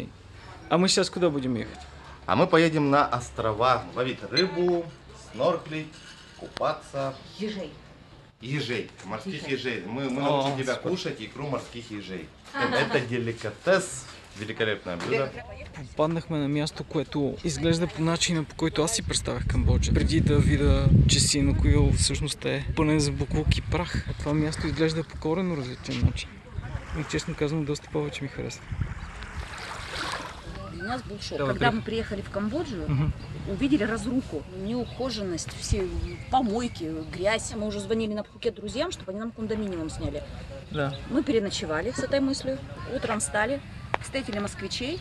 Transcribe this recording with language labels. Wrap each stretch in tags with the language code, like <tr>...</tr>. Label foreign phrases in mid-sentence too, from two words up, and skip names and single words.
<ru>А мы сейчас куда будем ехать? А мы поедем на острова ловить рыбу, снорклить, купаться. Ежей. Ежей, морских ежей. Мы научим тебя кушать икру морских ежей. Это деликатес, великолепное блюдо.</ru> <bg>Попаднахме на място, което изглежда по начина, по който аз си представях Камбоджа. Преди да видя, че Синоквил всъщност е пълен с буклук и прах. А това място изглежда по коренно различен начин. И честно казвам, доста повече ми харесва.</bg> <ru>У нас был шок. Когда мы приехали в Камбоджу, увидели разруху, неухоженность, все помойки, грязь. Мы уже звонили на Пхукет друзьям, чтобы они нам кондоминиум сняли. Да. Мы переночевали с этой мыслью. Утром встали, встретили москвичей.</ru>